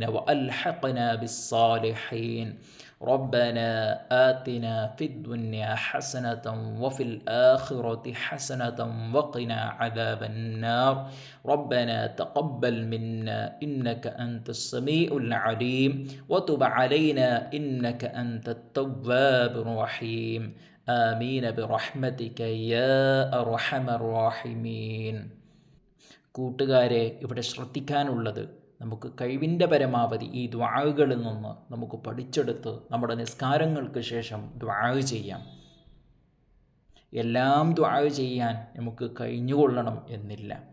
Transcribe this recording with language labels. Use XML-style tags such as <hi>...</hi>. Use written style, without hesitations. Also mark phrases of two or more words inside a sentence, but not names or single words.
<ar>وألحقنا بالصالحين ربنا آتنا في الدنيا حسنة وفي الآخرة حسنة وقنا عذاب النار ربنا تقبل منا إنك أنت السميع العليم وتب علينا إنك أنت التواب الرحيم آمين برحمتك يا أرحم الراحمين.</ar> <ml>കൂട്ടുകാരെ, ഇവിടെ ശ്രദ്ധിക്കാനുള്ളത്, നമുക്ക് കഴിവിൻ്റെ പരമാവധി ഈ ദുആകളിൽ നിന്ന് നമുക്ക് പഠിച്ചെടുത്ത് നമ്മുടെ നിസ്കാരങ്ങൾക്ക് ശേഷം ദുആ ചെയ്യാം. എല്ലാം ദുആ ചെയ്യാൻ നമുക്ക് കഴിഞ്ഞുകൊള്ളണം എന്നില്ല.</ml>